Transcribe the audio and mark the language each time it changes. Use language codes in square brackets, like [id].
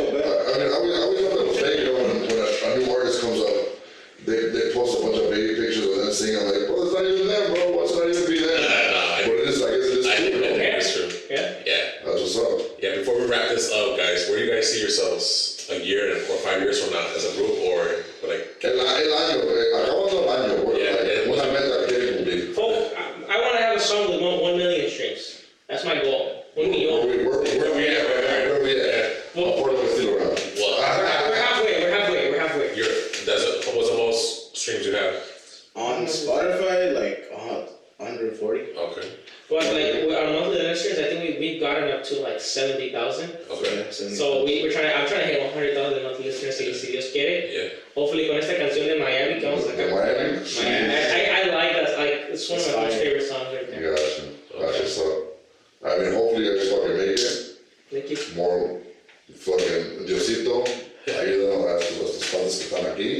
[en] I mean, I always thought it was fake, you know, when a new artist comes up, they post a bunch of baby pictures of them singing. I'm like, well, it's not even them, bro. What's not even be them? But it is, I guess it is true, you know? That's true. Yeah. Yeah. That's what's up. Yeah, before we wrap this up, guys, where do you guys see yourselves a year or 5 years from now as a group or like? [es] El año, acabando el año, bro. [en] Yeah, [es] Like, una meta que quieren cumplir. [en] Folk, I want to have a song with 1 million streams. That's my goal. 1 million. Where we at? Where we at? Well, I'll put it still around. We're halfway. What's the most streams you have? on Spotify, like 140. Okay. But like with our monthly listeners, I think we've gotten up to like 70,000. Okay. So I'm trying to hit 100,000 monthly listeners [es] si Dios quiere. [en] Yeah. Hopefully [es] con esta canción de Miami que vamos a sacar. [en] Miami? I like that. Like it's one of my most favorite songs right there. Gotcha. Gotcha. So, I mean, hopefully you guys fucking make it. Thank you. More fucking Diosito. [es] Ayúdanos a los padres que están aquí.